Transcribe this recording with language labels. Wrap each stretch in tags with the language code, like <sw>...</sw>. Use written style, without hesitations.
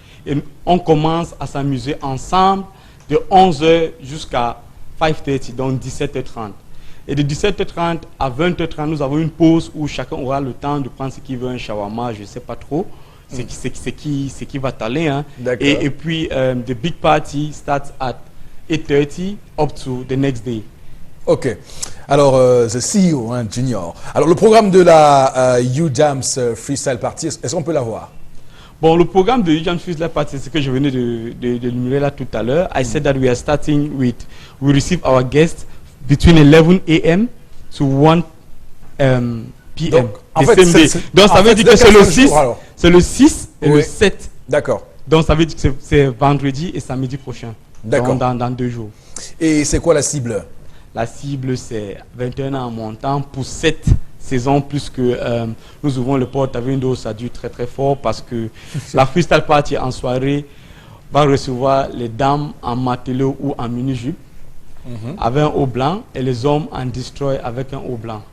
<fr>Et on commence à s'amuser ensemble de 11h jusqu'à 5h30, donc 17h30. Et de 17h30 à 20h30, nous avons une pause où chacun aura le temps de prendre ce qu'il veut, un shawarma, je ne sais pas trop, ce qui va t'aller. D'accord. Et puis,</fr> <en>the big party starts at 8:30 up to the next day. Ok. Alors, the CEO, Junior.</en> <fr>Alors, le programme de la UJAMS Freestyle Party, est-ce qu'on peut l'avoir? Bon, le programme de UJAM Freestyle Party, c'est ce que je venais de numérer là tout à l'heure.</fr> <en>I said that we are starting with, we receive our guests between 11 a.m. to 1 p.m.</en> <fr>Donc, en fait, Donc, ça veut dire que c'est le 6, c'est le 6 et Oui. le 7. D'accord. Donc, ça veut dire que c'est vendredi et samedi prochain. D'accord. Donc, dans 2 jours. Et c'est quoi la cible? La cible, c'est 21 ans en montant pour 7 saisons, plus que nous ouvrons le porte avec une dose adulte très très fort parce que la Freestyle Party en soirée va recevoir les dames en matelot ou en mini-jupe avec un haut blanc et les hommes en destroy avec un haut blanc.</fr>